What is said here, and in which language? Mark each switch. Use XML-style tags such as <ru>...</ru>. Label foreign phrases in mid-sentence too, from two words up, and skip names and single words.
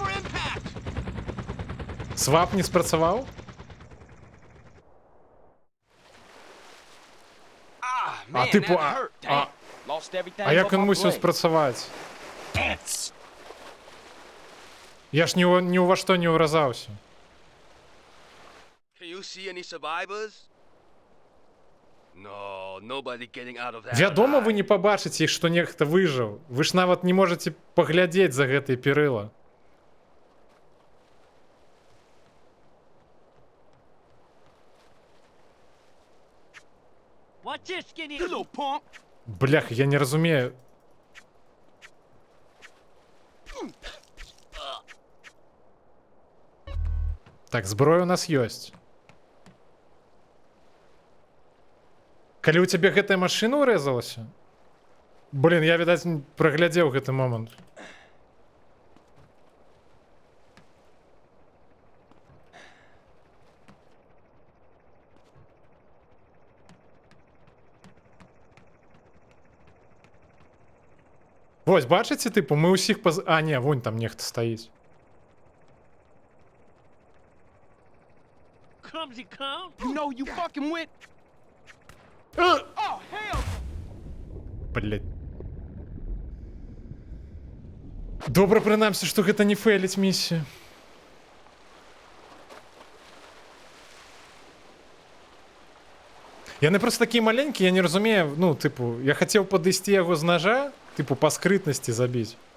<be>Свап не спрацаваў? А типу, а як ён мусіў спрацаваць? Я ж ні ў ва што не ўразаўся.</be> <en>Can you see any survivors? No, nobody getting out of that.</en> <be>Вядома, вы не пабачыце, што нехта выжыў. Вы ж нават не можаце паглядзець за гэтай перыла.</be> <en>Watch your skinny little punk.</en> <be>Блях, я не разумею. Так, зброя у нас ёсць. Калі ў цябе гэтая машына ўрэзалася? Блин, я, відаць, праглядзеў гэты момант. Вось, бачыце, тыпу, мы ўсіх А, не, вунь там нехта стаіць.</be> <en>Clumsy clown. You know you fucking with. Oh, hell.</en> <be>Блять. Добра, прынамсі, што гэта не фейліць місію. Яны просто такія маленькія, я не разумею, ну, тыпу, я хацеў падысці яго з ножа, тыпу, па скрытнасці забіць.</be>